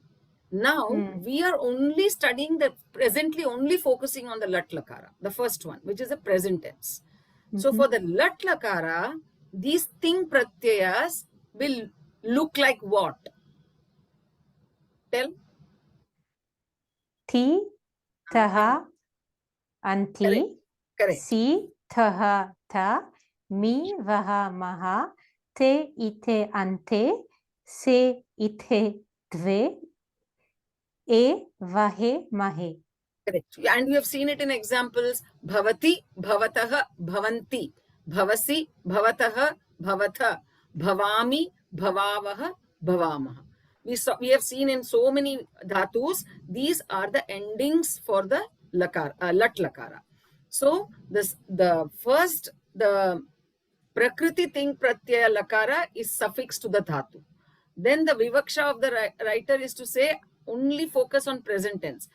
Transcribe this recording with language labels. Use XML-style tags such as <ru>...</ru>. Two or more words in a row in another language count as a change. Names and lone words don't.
<en>Now we are only studying presently only focusing on the</en> <sa>lat lakara,</sa> <en>the first one, which is the present tense. So for the</en> <sa>lat lakara,</sa> <en>these</en> <sa>ting pratyayas</sa> <en>will look like what? Tell.</en> <sa>Ti, taha, anti.</sa> <en>Correct.</en> <sa>Si, taha, ta. Mi, vaha, maha. Te, ite, ante. Se, ite, dve. E, vahe, mahe.</sa> <en>Correct. And we have seen it in examples.</en> <sa>Bhavati, bhavatah, bhavanti. Bhavasi, bhavatah, bhavatha. Bhavami, bhavavaha, bhavamaha.</sa> <en>We have seen in so many dhatus, these are the endings for the lakara,</en> <sa>lat lakara.</sa> <en>So the</en> <sa>prakriti thing pratyaya lakara</sa> <en>is suffixed to the dhatu. Then the vivaksha of the writer is to say only focus on present tense.</en>